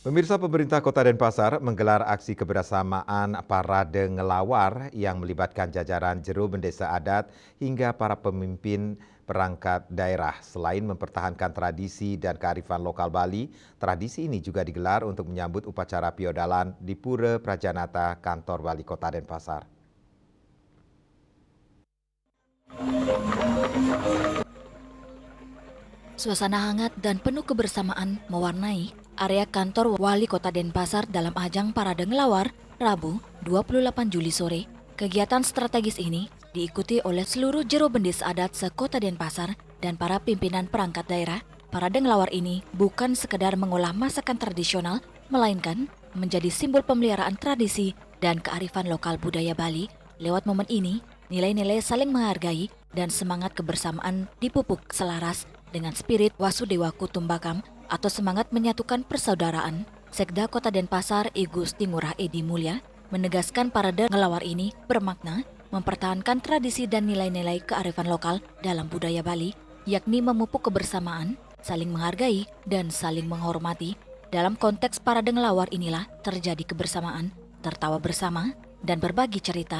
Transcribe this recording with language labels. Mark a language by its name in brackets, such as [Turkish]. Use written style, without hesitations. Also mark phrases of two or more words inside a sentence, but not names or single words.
[Indonesian] Pemirsa, pemerintah Kota Denpasar menggelar aksi kebersamaan parade ngelawar yang melibatkan jajaran jero bendesa adat hingga para pemimpin perangkat daerah. Selain mempertahankan tradisi dan kearifan lokal Bali, tradisi ini juga digelar untuk menyambut upacara piodalan di Pura Prajanata Kantor Wali Kota Denpasar. Suasana hangat dan penuh kebersamaan mewarnai area kantor Wali Kota Denpasar dalam ajang Parade Ngelawar Rabu 28 Juli sore. Kegiatan strategis ini diikuti oleh seluruh jero bendesa adat se-Kota Denpasar dan para pimpinan perangkat daerah. Parade Ngelawar ini bukan sekedar mengolah masakan tradisional, melainkan menjadi simbol pemeliharaan tradisi dan kearifan lokal budaya Bali. Lewat momen ini, nilai-nilai saling menghargai dan semangat kebersamaan dipupuk selaras dengan spirit [Sanskrit] वसुधैव कुटुम्बकम् [Indonesian] atau semangat menyatukan persaudaraan. Sekda Kota Denpasar I Gusti Ngurah Edi Mulya menegaskan parade ngelawar ini bermakna mempertahankan tradisi dan nilai-nilai kearifan lokal dalam budaya Bali, yakni memupuk kebersamaan, saling menghargai, dan saling menghormati. Dalam konteks parade ngelawar inilah terjadi kebersamaan, tertawa bersama, dan berbagi cerita.